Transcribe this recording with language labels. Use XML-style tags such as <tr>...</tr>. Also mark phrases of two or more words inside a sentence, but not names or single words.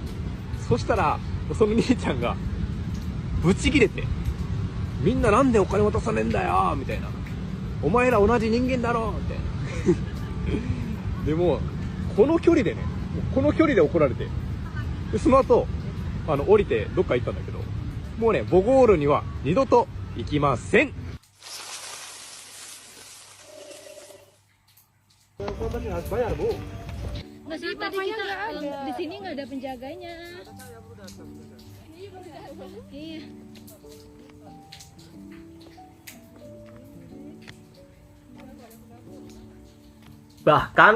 <ja>そしたらその兄ちゃんがブチギレて、みんななんでお金渡さねえんだよみたいな、お前ら同じ人間だろみたいなでもこの距離でね、この距離で怒られて、でその後降りてどっか行ったんだけど、もうねボゴールには二度と行きません。</ja> <id>Nggak sih, tadi kita di sini nggak ada penjaganya. Iya. Bahkan</id>